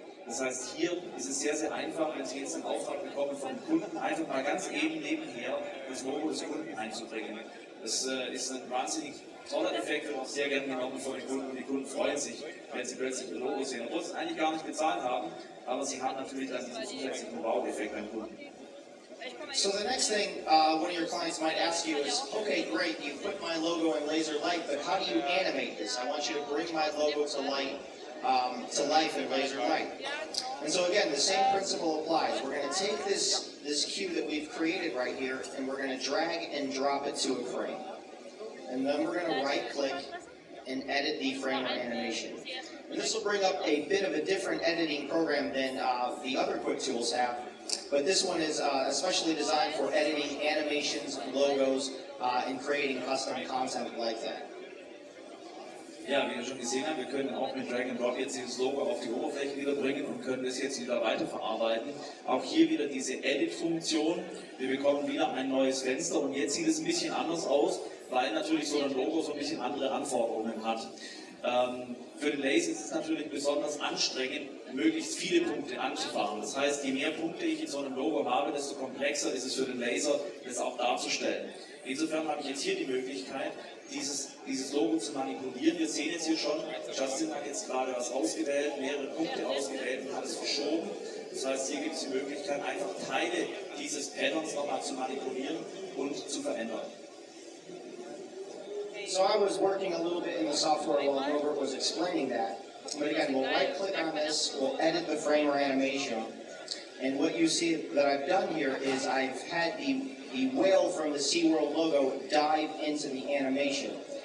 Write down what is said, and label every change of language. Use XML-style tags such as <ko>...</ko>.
<de>Das heißt, hier ist es sehr, sehr einfach, wenn Sie jetzt einen Auftrag bekommen vom Kunden, einfach mal ganz eben nebenher das Logo des Kunden einzubringen. Das ist ein wahnsinnig toller Effekt, wird auch sehr gerne genommen von den Kunden und die Kunden freuen sich, wenn sie plötzlich ihr Logo sehen, obwohl sie es eigentlich gar nicht bezahlt haben, aber sie haben natürlich dann diesen zusätzlichen Wow-Effekt beim Kunden.</de> <en>So the next thing one of your clients might ask you is, okay, great, you put my logo in Laser Light, but how do you animate this? I want you to bring my logo to life in Laser Light. And so again, the same principle applies. We're going to take this cue that we've created right here, and we're going to drag and drop it to a frame. And then we're going to right-click and edit the frame or animation. And this will bring up a bit of a different editing program than the other quick tools have. But this one is especially designed for editing animations, logos, and creating custom content like that.</en> <de>Ja, wie wir schon gesehen haben, wir können auch mit Drag and Drop jetzt dieses Logo auf die Oberfläche wieder bringen und können das jetzt wieder weiterverarbeiten. Auch hier wieder diese Edit-Funktion. Wir bekommen wieder ein neues Fenster und jetzt sieht es ein bisschen anders aus, weil natürlich so ein Logo so ein bisschen andere Anforderungen hat. Für den Laser ist es natürlich besonders anstrengend, möglichst viele Punkte anzufahren. Das heißt, je mehr Punkte ich in so einem Logo habe, desto komplexer ist es für den Laser, das auch darzustellen. Insofern habe ich jetzt hier die Möglichkeit, dieses Logo zu manipulieren. Wir sehen jetzt hier schon, Justin hat jetzt gerade was ausgewählt, mehrere Punkte ausgewählt und hat es verschoben. Das heißt, hier gibt es die Möglichkeit, einfach Teile dieses Patterns nochmal zu manipulieren und zu verändern.</de> <en>So I was working a little bit in the software while Robert was explaining that. But again, we'll right-click on this, we'll edit the frame or animation. And what you see that I've done here is I've had the whale from the SeaWorld logo dive into the animation.</en>